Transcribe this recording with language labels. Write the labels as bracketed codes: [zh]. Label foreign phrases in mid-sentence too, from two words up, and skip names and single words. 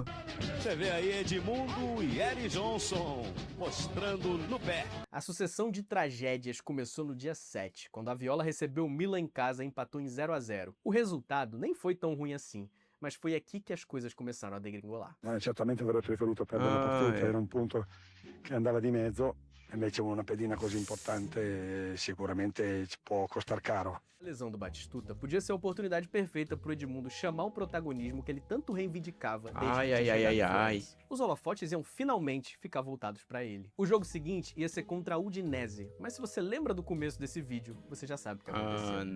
[pt] Você vê aí Edmundo e Eri Johnson mostrando no pé. A sucessão de tragédias começou no dia 7, quando a Viola recebeu o Milan em casa e empatou em 0-0. O resultado nem foi tão ruim assim, mas foi aqui que as coisas começaram a degringolar. [it] Certamente avrei preferito perdere la partita, era un punto che andava di mezzo. Invece una pedina così importante sicuramente ci può custar caro. [pt] A lesão do Batistuta podia ser a oportunidade perfeita pro Edmundo chamar o protagonismo que ele tanto reivindicava desde Os holofotes iam finalmente ficar voltados pra ele. O jogo seguinte ia ser contra a Udinese, mas se você lembra do começo desse vídeo, você já sabe o que aconteceu.